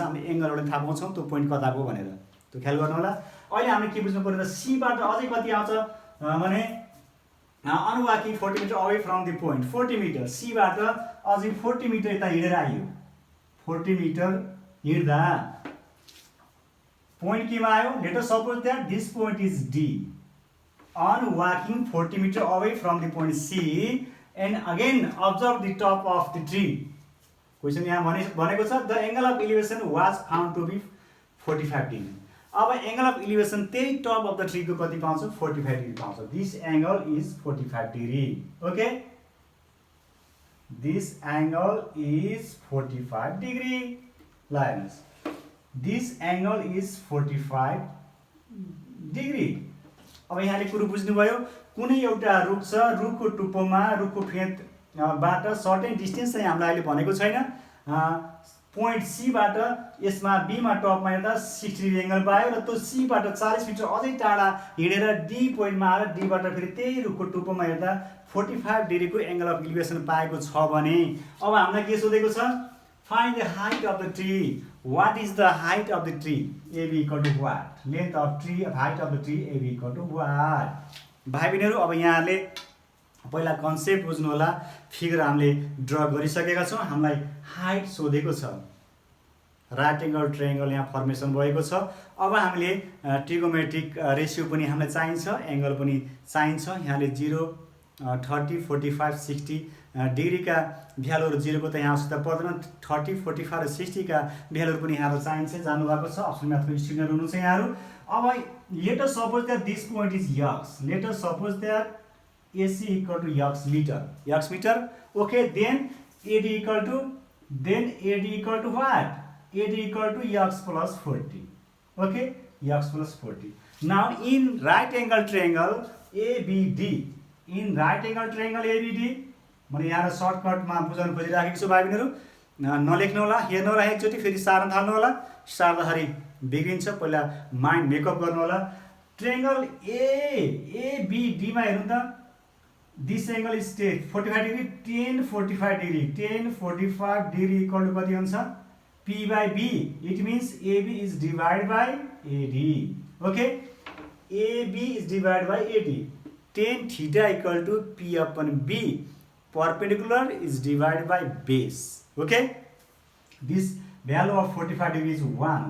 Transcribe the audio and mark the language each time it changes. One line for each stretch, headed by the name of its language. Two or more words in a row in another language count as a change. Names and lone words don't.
Nepali: हामीले एङ्गलबाट थाहा पाउँछौँ त्यो पोइन्ट कताको भनेर, त्यो ख्याल गर्नु होला। अहिले हामीले के बुझ्नु पर्यो, C बाट अझै कति आउँछ भने
English: on walking 40 meter away from the point,
Nepali: 40 मिटर, C बाट अझै 40 मिटर यता हिँडेर आयो, 40 मिटर हिँड्दा पोइन्ट केमा आयो,
English: let us suppose that this point is D. on walking 40 meter away from the point C and again observe the top of the tree। क्वेसन
Nepali: यहाँ भनेको छ
English: the angle of elevation was found to be 45 degree.
Nepali: अब
English: angle of elevation
Nepali: त्यही
English: top of the tree
Nepali: को कति पाउँछ, 45 डिग्री पाउँछ।
English: this angle is 45 degree. okay, this angle is 45 degree. lines, this angle is 45 degree.
Nepali: अब यहाँले कुरो बुझ्नुभयो, कुनै एउटा रुख छ, रुखको टुप्पोमा रुखको फेदबाट
English: certain distance
Nepali: चाहिँ हामीलाई अहिले भनेको छैन। पोइन्ट C बाट यसमा B मा टपमा हेर्दा
English: 60 degree angle
Nepali: पायो र त्यो C बाट 40 मिटर अझै टाढा हिँडेर D पोइन्टमा आएर D बाट फेरि त्यही रुखको टुप्पोमा हेर्दा 45 डिग्री को
English: angle of elevation
Nepali: पाएको छ भने अब हामीलाई के सोधेको छ,
English: find the height of the tree. What is the height of the tree? AB equal to what? Length of tree, height of the tree, AB equal to what?
Nepali: भाइ बहिनीहरू अब यहाँले पहिला कन्सेप्ट बुझ्नु होला। फिगर हामीले ड्र गरिसकेका छौँ, हामीलाई हाइट सोधेको छ,
English: right angle triangle
Nepali: यहाँ फर्मेसन भएको छ। अब हामीले
English: trigonometric ratio
Nepali: पनि हामीलाई चाहिन्छ, एंगल पनि चाहिन्छ। यहाँले 0, 30, 45, 60 डिग्री का भ्यालुहरू 0 को त यहाँ आवश्यकता पर्दैन, 30, 45 र 60 का भ्यालुहरू पनि यहाँहरू चाहिन्छ, जानुभएको छ। अप्सन म्याथको स्टुडेन्टहरू हुनुहुन्छ यहाँहरू।
English: अब let us suppose that this point is x, let us suppose that AC equal to x meter. okay, then AD equal to what, AD equal to x plus 40. okay, x plus 40. now in right angle triangle ABD, in right angle triangle ABD
Nepali: मैले यहाँ सर्टकटमा बुझाउन खोजिराखेको छु भाइ बहिनीहरू, नलेख्नु होला, हेर्नु होला एकचोटि, फेरि सार्न थाल्नु होला। सार्दाखेरि बिग्रिन्छ। पहिला
English: mind makeup
Nepali: गर्नु होला। ट्रायंगल एबीडीमा हेर्नु त,
English: this angle is 45 degree, tan 45 degree, tan 45 degree equal to
Nepali: कति हुन्छ
English: P by B. It means AB is divided by AD. Okay, AB is divided by AD. Tan theta equal to P upon B. Perpendicular is divided by base. Okay, this value of 45 degree is 1.